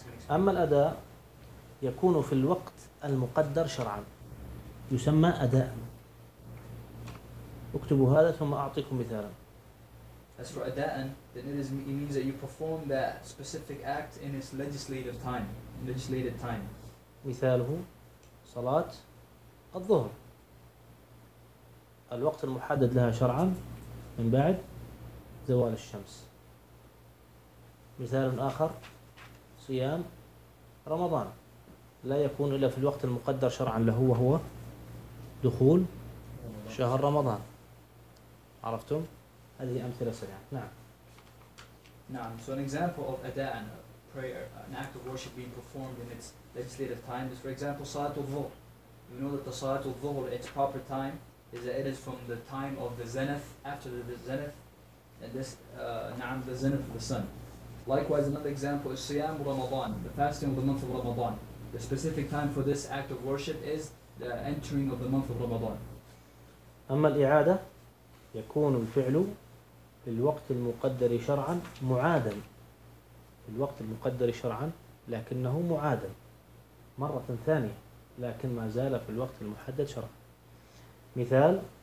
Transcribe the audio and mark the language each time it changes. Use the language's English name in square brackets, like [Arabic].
[Arabic] أما الأداء يكون في الوقت المقدر شرعا يسمى أداء اكتبوا هذا ثم أعطيكم مثالا [English] as for أداء then it means that you perform that specific act in its legislated time [Arabic] مثاله صلاة الظهر الوقت المحدد لها شرعا من بعد زوال الشمس مثال آخر صيام رمضان لا يكون إلا في الوقت المقدر شرعا له وهو دخول شهر رمضان عرفتم هذه أمثلة سريعة نعم [English] so an example of أداءً prayer an act of worship being performed in its legislative time is for example صلاة الظهر you know that the صلاة الظهر its proper time is that it is from the time of the zenith after the zenith and this the zenith of the sun Likewise, another example is Siyam Ramadan, the fasting of the month of Ramadan. The specific time for this act of worship is the entering of the month of Ramadan. [Arabic] أما الإعادة يكون الفعل في الوقت المقدر شرعا معادا في الوقت المقدر شرعا لكنه معادا مرة ثانية لكن ما زال في الوقت المحدد شرعا مثال